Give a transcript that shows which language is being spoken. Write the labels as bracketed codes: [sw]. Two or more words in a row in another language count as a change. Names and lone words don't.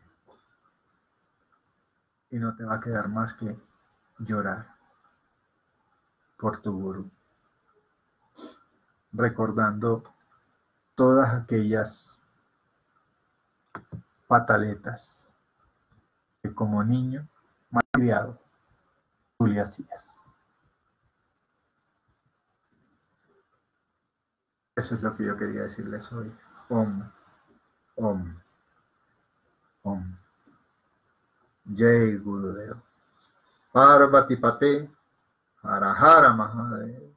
[es] Y no te va a quedar más que llorar por tu gurú, recordando todas aquellas pataletas que como niño malcriado tú le hacías. Eso es lo que yo quería decirles hoy. [sa] Om, Om, Om. Jai Gurudev. Parvati Pate, Hara Hara Mahadev.